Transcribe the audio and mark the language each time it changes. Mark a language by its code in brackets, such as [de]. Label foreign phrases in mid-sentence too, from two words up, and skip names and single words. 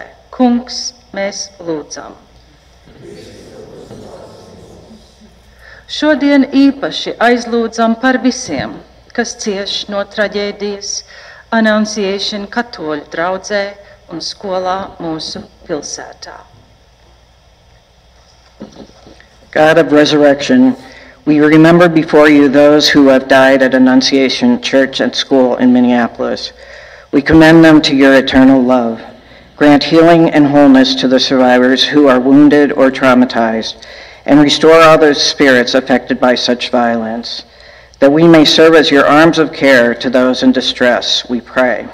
[lv] Kungs, mēs lūdzam. Šodien īpaši aizlūdzam par visiem, kas cieš no traģēdijas Annunciation katoļu draudzē un skolā mūsu pilsētā. [en] God of resurrection, we remember before you those who have died at Annunciation Church and School in Minneapolis. We commend them to your eternal love. Grant healing and wholeness to the survivors who are wounded or traumatized, and restore all those spirits affected by such violence, that we may serve as your arms of care to those in distress, we pray.